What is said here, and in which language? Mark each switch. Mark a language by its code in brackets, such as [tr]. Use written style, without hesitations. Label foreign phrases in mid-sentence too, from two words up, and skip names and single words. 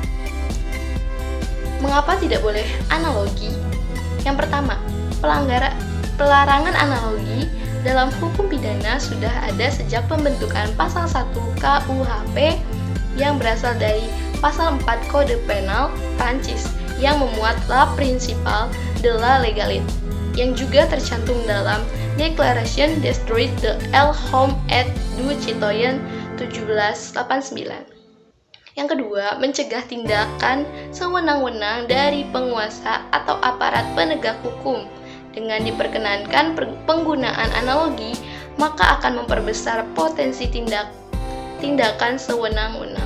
[id] Mengapa tidak boleh analogi? Yang pertama, pelarangan analogi dalam hukum pidana sudah ada sejak pembentukan pasal 1 KUHP yang berasal dari pasal 4 Kode Penal Prancis yang memuat [fr] la principale de la légalité [id] yang juga tercantum dalam Declaration des droits de l'homme et du citoyen 1789. Yang kedua, mencegah tindakan sewenang-wenang dari penguasa atau aparat penegak hukum. Dengan diperkenankan penggunaan analogi, maka akan memperbesar potensi tindakan sewenang-wenang.